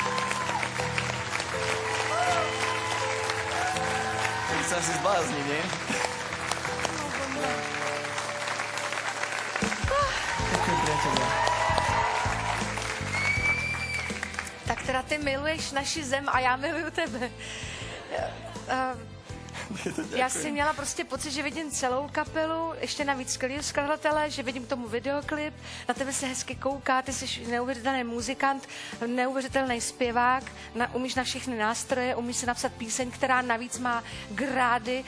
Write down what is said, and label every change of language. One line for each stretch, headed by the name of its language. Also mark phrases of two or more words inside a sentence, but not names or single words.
Slovak: Tak sa asi zblázni, nie? Ďakujem, priateľia.
Czech: Tak teda ty miluješ naši zem a já miluju tebe. Já si měla prostě pocit, že vidím celou kapelu, ještě navíc skvělého skladatele, že vidím k tomu videoklip, na tebe se hezky kouká, ty jsi neuvěřitelný muzikant, neuvěřitelný zpěvák, umíš na všechny nástroje, umíš si napsat píseň, která navíc má grády.